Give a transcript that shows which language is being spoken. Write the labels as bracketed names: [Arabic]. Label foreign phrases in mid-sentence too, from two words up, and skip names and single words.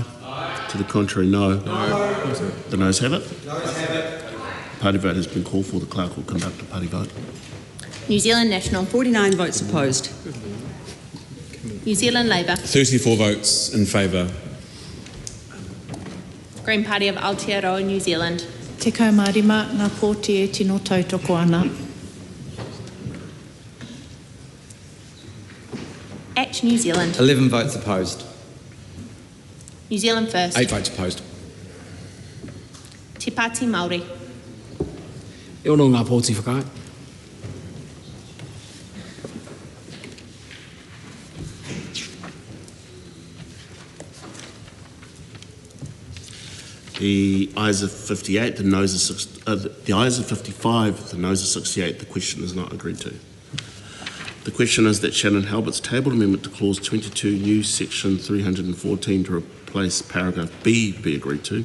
[English] To the contrary, no. The noes have it. Party vote has been called for. The clerk will conduct a party vote. New Zealand National. 49 votes opposed. New Zealand Labour. 34 votes in favour. Green Party of Aotearoa, New Zealand. [Māori] Te kaumārima ngā pōti e tino tautoko ana. [English] Act New Zealand. 11 votes opposed. New Zealand First. 8 votes opposed. Te Pāti Māori. [Māori] E ono ngā pōti whakahe. [English] The ayes are 58, the noes are the ayes are 55, the noes are 68. The question is not agreed to. The question is that Shannon Halbert's table amendment to clause 22, new section 314 to replace paragraph B be agreed to.